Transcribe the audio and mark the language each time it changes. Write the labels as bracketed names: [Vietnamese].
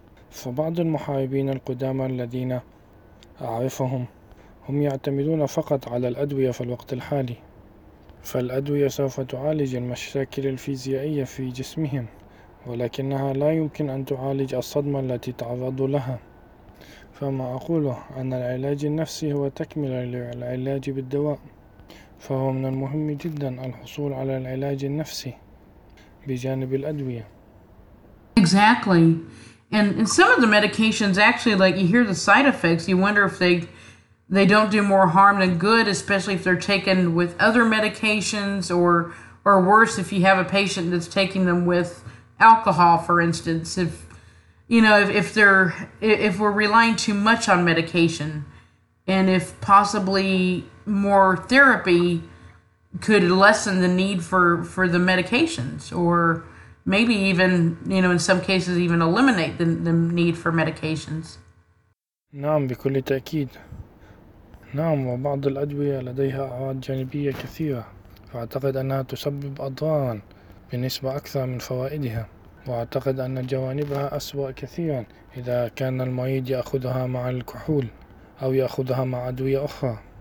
[Arabic] فبعض المحاربين القدامى الذين أعرفهم هم يعتمدون فقط على الأدوية في الوقت الحالي، فالأدوية سوف تعالج المشاكل الفيزيائية في جسمهم، ولكنها لا يمكن أن تعالج الصدمة التي تعرضوا لها. فما أقوله أن العلاج النفسي هو تكملة للعلاج بالدواء، فهو من المهم جدا الحصول على العلاج النفسي بجانب الأدوية. [English] Exactly. And some of the medications actually, like, you hear the side effects, you wonder if they don't do more harm than good, especially if they're taken with other medications, or worse if you have a patient that's taking them with alcohol, for instance. If you know, if we're relying too much on medication, and if possibly more therapy could lessen the need for the medications, or maybe even, you know, in some cases even eliminate the need for medications. [Arabic] نعم بكل تأكيد. نعم وبعض الأدوية لديها أعراض جانبية كثيرة، فأعتقد أنها تسبب أضرارا بنسبة أكثر من فوائدها، وأعتقد أن جوانبها أسوأ كثيرا إذا كان المريض يأخذها مع الكحول أو يأخذها مع أدوية أخرى.